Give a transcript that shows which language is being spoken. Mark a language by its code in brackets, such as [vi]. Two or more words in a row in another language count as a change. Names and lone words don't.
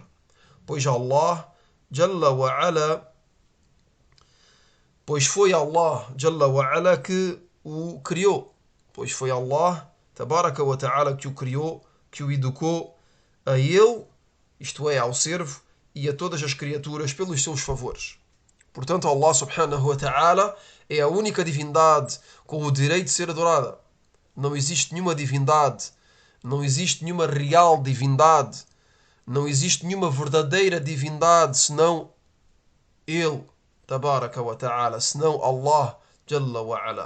[ar] Pois الله جل وعلا, [pt] pois foi [ar] الله جل وعلا, [pt] que o criou. Pois foi [ar] الله تبارك وتعالى, [pt] que o criou, que o educou a ele, isto é, ao servo, e a todas as criaturas pelos seus favores. Portanto, Allah [ar] سبحانه وتعالى [pt] é a única divindade com o direito de ser adorada. Não existe nenhuma divindade, não existe nenhuma real divindade, não existe nenhuma verdadeira divindade senão Ele, [ar] تبارك وتعالى, senão الله جل وعلا.